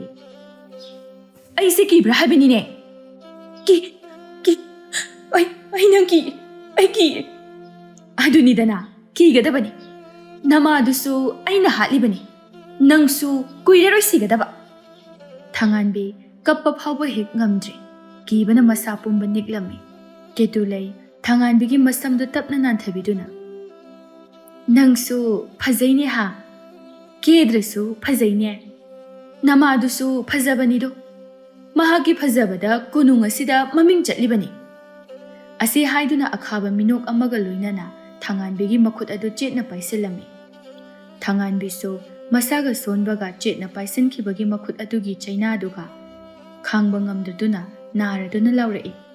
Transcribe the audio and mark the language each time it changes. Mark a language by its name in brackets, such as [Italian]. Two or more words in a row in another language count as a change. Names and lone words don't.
[Manipuri] Aise kibra habinine. Ai nang ki. Adunidana kigadabani. Nama adusu aina hatlibani. Nangsu kuiraroi sigadaba. Thanganbi kappa phawba hek ngamdri. Kibana masa pumba niklami. Ketulei thanganbigi masamdu tapna nanthabiduna. Nangsu phajaine ha. Kedrasu phajaine. Nama adusu phajabanido. Mahagi phajabada kunung asida maming chatlibani. Ase haiduna akhaba minok amaga loinana thanganbigi makhut adu chetna paisilami. Thanganbi so masaga sonbaga chetna paisinkhibagi makhut adugi chaina aduga khangba ngamduduna naraduna laurai.